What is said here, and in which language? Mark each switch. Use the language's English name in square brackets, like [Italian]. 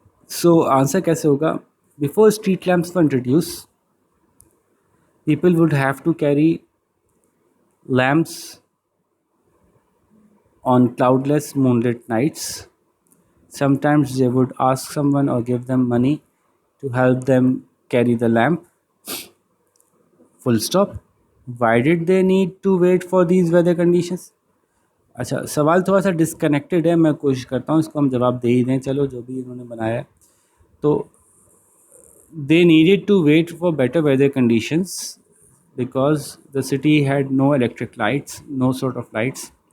[Urdu] So answer کیسے ہوگا؟ [English] Before street lamps were introduced people would have to carry lamps on cloudless moonlit nights. Sometimes they would ask someone or give them money to help them carry the lamp. Full stop. Why did they need to wait for these weather conditions? [Urdu] اچھا, سوال تھوڑا سا disconnected ہے, میں کوشش کرتا ہوں اس کو ہم جواب دے ہی دیں. چلو جو بھی انہوں نے بنایا ہے. [English] تو they needed to wait for better weather conditions because the city had no electric lights, no sort of lights.